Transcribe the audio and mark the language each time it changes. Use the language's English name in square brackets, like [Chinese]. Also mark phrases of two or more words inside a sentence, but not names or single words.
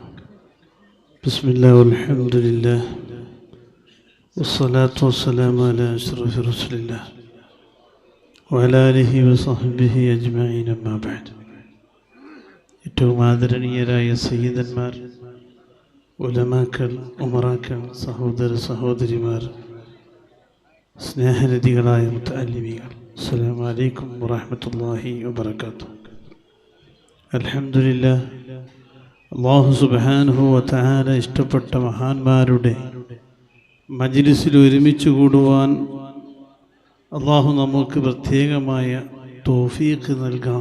[Arabic] بسم الله والحمد لله والصلاة والسلام على أشرف رسول الله وعلى آله وصحبه أجمعين. أما بعد. [Malayalam] ഏറ്റവും ആദരണീയരായ സയ്യിദന്മാർ, ഉലമാക്കൾ, ഉമറാക്കൾ, സഹോദര സഹോദരിമാർ, സ്നേഹനിധികളായ മുതഅല്ലിമീങ്ങൾ, [Arabic] السلام عليكم ورحمة الله وبركاته. الحمد لله, الله سبحانه وتعالى [Malayalam] ഇഷ്ടപ്പെട്ട മഹാന്മാരുടെ മജ്ലിസിൽ ഒരുമിച്ച് കൂടുവാൻ അല്ലാഹു നമുക്ക് പ്രത്യേകമായ തൗഫീഖ് നൽകാം.